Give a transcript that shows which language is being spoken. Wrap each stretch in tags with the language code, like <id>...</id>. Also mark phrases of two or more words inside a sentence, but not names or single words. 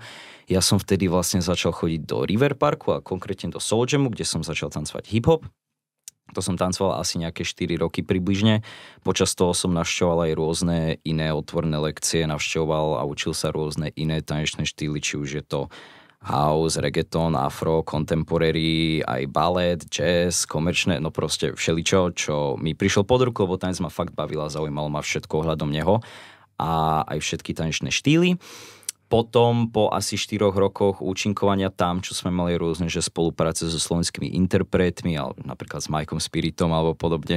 <sk>Ja som vtedy vlastne začal chodiť do River Parku a konkrétne do Soul Jamu, kde som začal tancovať hip-hop. To som tancoval asi nejaké 4 roky približne. Počas toho som navštevoval aj rôzne iné otvorené lekcie, navštevoval a učil sa rôzne iné tanečné štýly, či už je to house, reggaeton, afro, contemporary, aj ballet, jazz, komerčné, no proste všeličo, čo mi prišlo pod ruku, lebo tanec ma fakt bavila, zaujímalo ma všetko ohľadom neho a aj všetky tanečné štýly. Potom po asi 4 rokoch účinkovania tam, čo sme mali rôzne, že spolupráce so slovenskými interpretmi, alebo napríklad s Mikeom Spiritom alebo podobne.</sk>